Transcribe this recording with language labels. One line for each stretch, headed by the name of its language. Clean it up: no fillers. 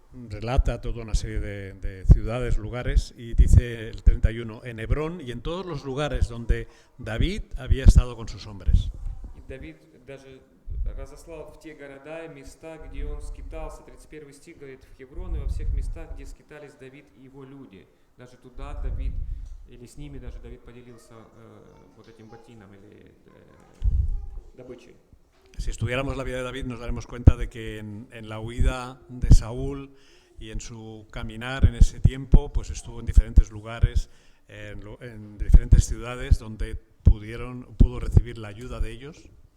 Spanish: Relata toda una serie de ciudades, lugares, y dice el 31, en Hebrón y en todos los lugares donde David había estado con sus hombres.
Russian: И Давид даже разослал в те города и места, где он скитался. 31 стих говорит, в Хеврон и во всех местах, где скитались Давид и его люди. Даже туда Давид, или с ними даже Давид поделился вот этим ботином или добычей.
Spanish: Si estudiáramos la vida de David nos daremos cuenta de que en la huida de Saúl y en su caminar en ese tiempo, pues estuvo en diferentes lugares, en diferentes ciudades donde pudo recibir la ayuda de ellos.